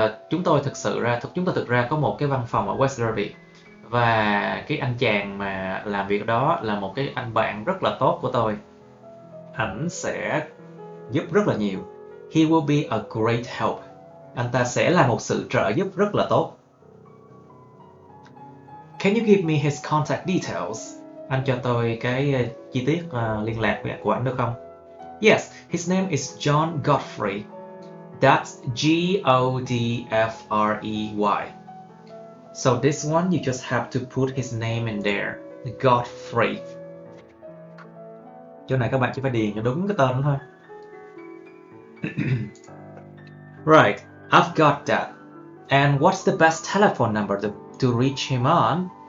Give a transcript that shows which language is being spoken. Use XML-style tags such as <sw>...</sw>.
<vi>Chúng tôi thực ra có một cái văn phòng ở West Derby, và cái anh chàng mà làm việc đó là một cái anh bạn rất là tốt của tôi. Ảnh sẽ giúp rất là nhiều.</vi> <en>He will be a great help.</en> <vi>Anh ta sẽ là một sự trợ giúp rất là tốt.</vi> <en>Can you give me his contact details?</en> <vi>Anh cho tôi cái chi tiết liên lạc của anh được không?</vi> <en>Yes, his name is John Godfrey. That's Godfrey. So this one you just have to put his name in there. Godfrey.</en> <vi>Chỗ này các bạn chỉ phải điền cho đúng cái tên đó thôi.</vi> <en>Right, I've got that. And what's the best telephone number to reach him on?</en>